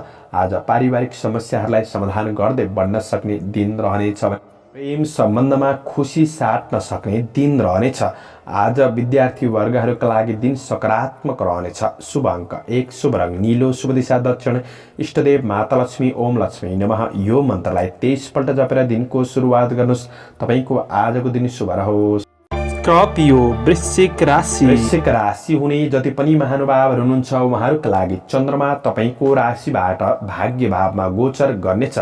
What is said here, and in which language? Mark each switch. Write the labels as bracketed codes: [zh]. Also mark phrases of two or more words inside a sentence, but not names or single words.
[ne] आज पारिवारिक समस्याहरूलाई समाधान गर्दै बढ्न सक्ने दिन रहनेछ। प्रेम सम्बन्धमा खुसी साट्न सक्ने दिन रहनेछ। आज विद्यार्थी वर्गहरूका लागि दिन सकारात्मक रहनेछ। शुभ अङ्क 1, शुभ रङ नीलो, शुभ दिशा दक्षिण, इष्टदेव माता लक्ष्मी, [sa] ओम लक्ष्मी नमः [ne] यो मन्त्रलाई 23 पल्ट जपेर दिनको सुरुवात गर्नुहोस्। तपाईको आजको दिन शुभ रहोस्। स्कर्पियो वृश्चिक राशि। वृश्चिक राशि हुने जति पनि महानुभावहरू हुनुहुन्छ, उहाँहरूका लागि चन्द्रमा तपाईको राशिबाट भाग्य भावमा गोचर गर्नेछ।